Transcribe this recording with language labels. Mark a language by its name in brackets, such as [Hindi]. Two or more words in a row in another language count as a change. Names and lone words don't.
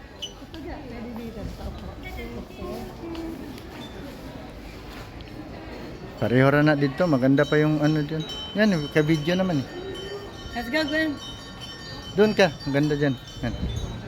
[Filipino] Pareho ra na dito, maganda pa yung ano diyan. Yan, ka-video naman eh. [English] Let's go, Glenn. [Filipino] Doon ka, maganda diyan. Yan.